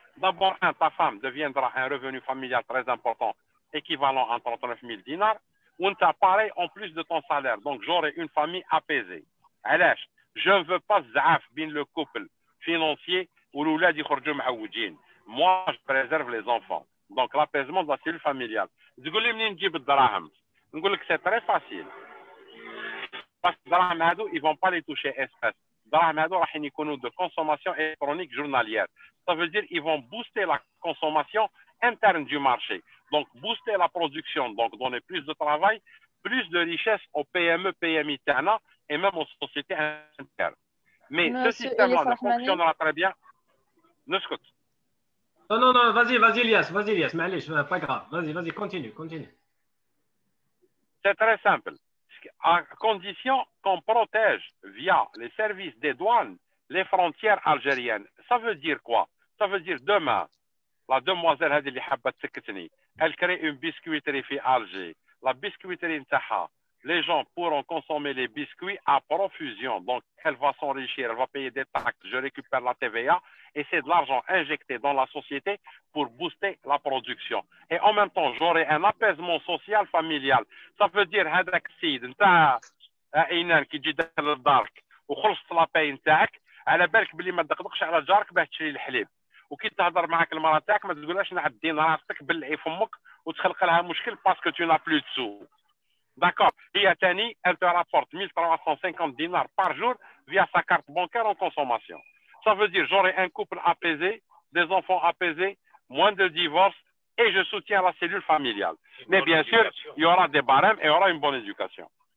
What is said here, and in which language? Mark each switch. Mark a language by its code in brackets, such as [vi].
[fr] D'abord, ta femme deviendra un revenu familial très important, équivalent à 39 000 dinars, ou tu as pareil en plus de ton salaire. Donc j'aurai une famille apaisée. علاش je ne veux pas [ar] زعاف بين [fr] le couple financier ou l'oulad [ar] يخرجوا معوجين. [fr] Moi, je préserve les enfants. Donc, l'apaisement de la cellule familiale. [ar] تقول لي منين نجيب الدراهم؟ نقول لك [fr] c'est très facile. Parce que [ar] الدراهم هادو, [fr] ils vont pas les toucher espèces. [ar] الدراهم هادو راح يكونوا [fr] de consommation électronique journalière. Ça veut dire ils vont booster la consommation interne du marché. Donc, booster la production, donc donner plus de travail, plus de richesse aux PME, PMI تاعنا et même aux sociétés internes. Mais ce système-là ne fonctionnera très bien. [ar] نسكت. [fr] Non, vas-y, Elias, معليش, pas grave. Vas-y, continue. C'est très simple. À condition qu'on protège via les services des douanes les frontières algériennes. Ça veut dire quoi? Ça veut dire demain, la demoiselle [ar] هذه اللي حابة تسكتني, [fr] elle crée une biscuiterie في Alger. La biscuiterie نتاعها, les gens pourront consommer les biscuits à profusion. Donc, elle va s'enrichir, elle va payer des taxes, je récupère la TVA, et c'est de l'argent injecté dans la société pour booster la production. Et en même temps, j'aurai un apaisement social, familial. Ça veut dire, [ar] هذاك السيد نتاع عينان كي تجي داخل لدارك وخلصت لاباي نتاعك, على بالك بلي ما تدقدقش على جارك باه تشري الحليب. وكي تهضر معاك المراه تاعك ما تقولهاش نعدين راسك بلعي فمك وتخلق لها مشكل باسكو [fr] tu n'as plus de sous. D'accord. Et Tani, elle te rapporte 1350 dinars par jour via sa carte bancaire en consommation. Ça veut dire j'aurai un couple apaisé, des enfants apaisés, moins de divorces et je soutiens la cellule familiale. Mais bien sûr, il y aura des barèmes et il y aura une bonne éducation.